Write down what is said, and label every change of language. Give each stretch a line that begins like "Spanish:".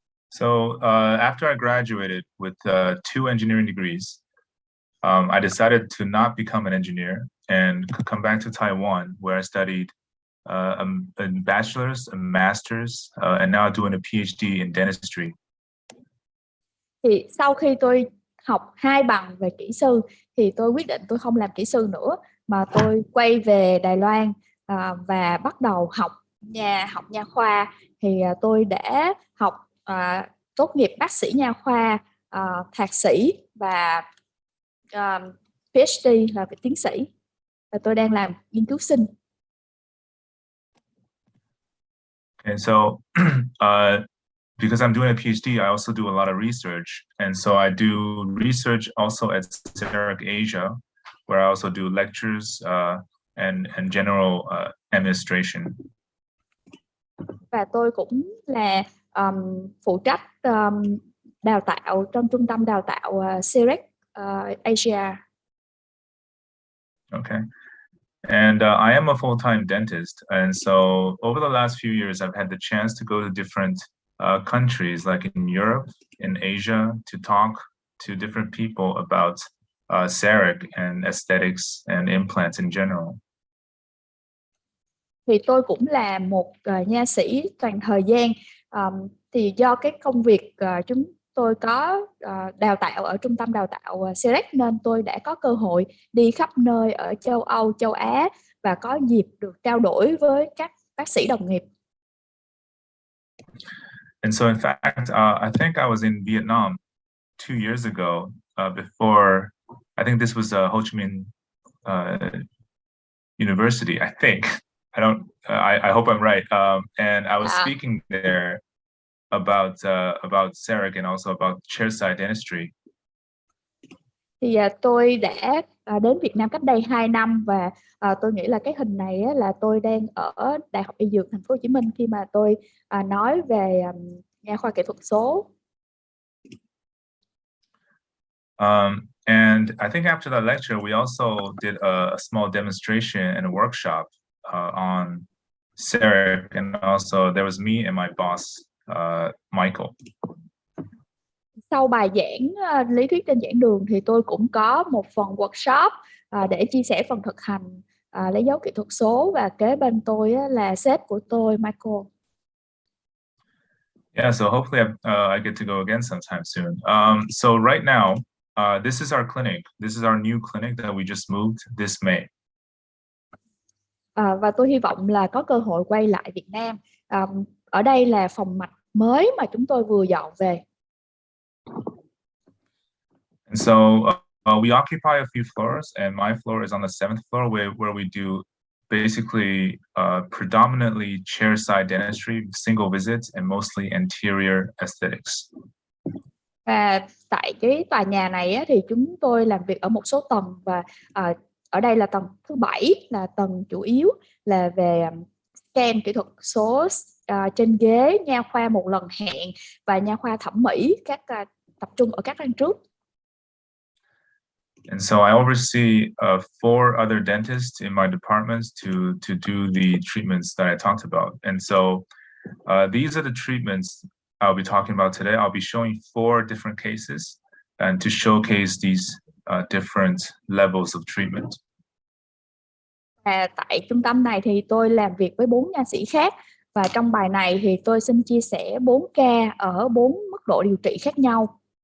English: So after I graduated with 2 engineering degrees, I decided to not become an engineer and come back to Taiwan, where I studied a bachelor's, a master's, and now doing a PhD in dentistry.
Vietnamese: Thì sau khi tôi học 2 bằng về kỹ sư thì tôi quyết định tôi không làm kỹ sư nữa, mà tôi quay về Đài Loan và bắt đầu học nha khoa. Thì tôi đã học tốt nghiệp bác sĩ nha khoa, thạc sĩ và PhD là về tiến sĩ, và tôi đang làm nghiên cứu sinh.
English: And so because I'm doing a PhD, I also do a lot of research. And so I do research also at Cerec Asia, where I also do lectures and general administration.
Vietnamese: Và tôi cũng là phụ trách đào tạo trong trung tâm đào tạo Cerec Asia.
English: Okay. And I am a full-time dentist. And so over the last few years, I've had the chance to go to different countries, like in Europe, in Asia, to talk to different people about Cerec and aesthetics and implants in general.
Vietnamese: Thì tôi cũng là một nha sĩ toàn thời gian. Thì do cái công việc chúng tôi có đào tạo ở trung tâm đào tạo Cerec, nên tôi đã có cơ hội đi khắp nơi ở châu Âu, châu Á và có dịp được trao đổi với các bác sĩ đồng nghiệp.
English: And so in fact, I think I was in Vietnam 2 years ago before, I think this was Ho Chi Minh University, I think. I hope I'm right. And I was speaking there about Cerec and also about chairside dentistry.
Vietnamese: Thì tôi đã đến Việt Nam cách đây 2 năm và tôi nghĩ là cái hình này là tôi đang ở Đại học Y Dược Thành phố Hồ Chí Minh khi mà tôi nói về nha khoa kỹ thuật số.
English: And I think after that lecture, we also did a small demonstration and a workshop on Cerec, and also there was me and my boss, Michael.
Vietnamese: Sau bài giảng lý thuyết trên giảng đường thì tôi cũng có một phần workshop để chia sẻ phần thực hành lấy dấu kỹ thuật số, và kế bên tôi là sếp của tôi, Michael.
English: Yeah, so hopefully I get to go again sometime soon. So right now, this is our clinic. This is our new clinic that we just moved this May.
Vietnamese: Và tôi hy vọng là có cơ hội quay lại Việt Nam. Ở đây là phòng mạch mới mà chúng tôi vừa dọn về.
English: And so we occupy a few floors, and my floor is on the 7th floor, where we do basically predominantly chair-side dentistry, single visits, and mostly anterior aesthetics.
Vietnamese: Và tại cái tòa nhà này á, thì chúng tôi làm việc ở một số tầng, và ở đây là tầng thứ 7, là tầng chủ yếu là về scan kỹ thuật số trên ghế, nha khoa một lần hẹn và nha khoa thẩm mỹ, tập trung ở các răng trước.
English: And so I oversee 4 other dentists in my departments to do the treatments that I talked about. And so these are the treatments I'll be talking about today. I'll be showing 4 different cases and to showcase these different levels of treatment.
Vietnamese: Tại trung tâm này thì tôi làm việc với 4 nha sĩ khác, và trong bài này thì tôi xin chia sẻ 4 ca ở 4 mức độ điều trị khác nhau.